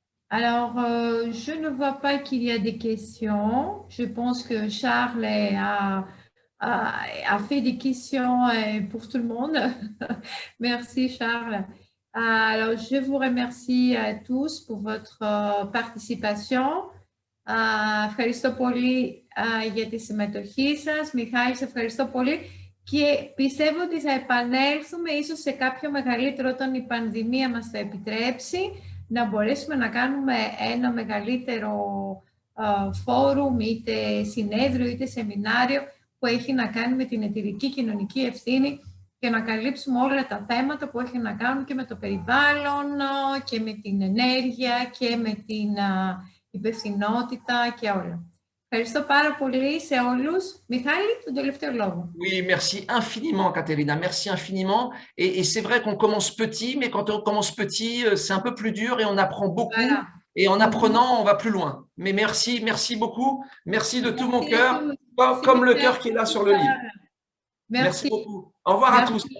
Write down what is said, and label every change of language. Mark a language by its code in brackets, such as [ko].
[fr] Alors, je ne vois pas qu'il y a des questions. Je pense que Charles a fait des questions pour tout le monde. Merci, Charles. Alors, je vous remercie tous pour votre participation. [el] Ευχαριστώ πολύ για τη συμμετοχή σας. Μιχάλη, σε ευχαριστώ πολύ. Και πιστεύω ότι θα επανέλθουμε ίσως σε κάποιο μεγαλύτερο όταν η πανδημία μας το επιτρέψει να μπορέσουμε να κάνουμε ένα μεγαλύτερο φόρουμ, είτε συνέδριο, είτε σεμινάριο που έχει να κάνει με την εταιρική κοινωνική ευθύνη και να καλύψουμε όλα τα θέματα που έχει να κάνουν και με το περιβάλλον και με την ενέργεια και με την υπευθυνότητα και όλα. Ευχαριστώ πάρα πολύ σε όλους. Μιχάλη, τον τελευταίο λόγο. [fr] Oui, merci infiniment, Caterina. Merci infiniment. Et c'est vrai qu'on commence petit, mais quand on commence petit, c'est un peu plus dur et on apprend beaucoup. Voilà. Et en apprenant, on va plus loin. Mais merci beaucoup. Merci de tout mon cœur, comme le cœur qui est là sur le livre. Merci beaucoup. Au revoir à tous.